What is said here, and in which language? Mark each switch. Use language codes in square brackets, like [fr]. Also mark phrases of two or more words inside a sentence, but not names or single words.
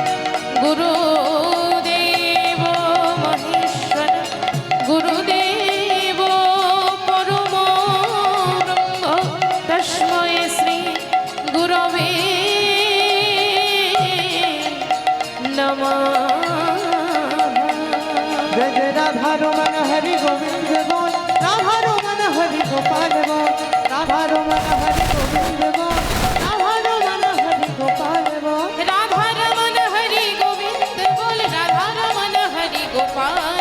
[sa] गुरुदेव महेश्वर गुरुदेव परमो ब्रह्म तस्मै श्री गुरवे नमः [hi] जय जय राधा रमन हरि गोविंद बोल राधा रमन हरि गोपाल बोल राधा रमन हरि गोविंद बोल राधा रमन हरि गोपाल बोल राधा रमन हरि गोविंद बोल राधा रमन हरि गोपाल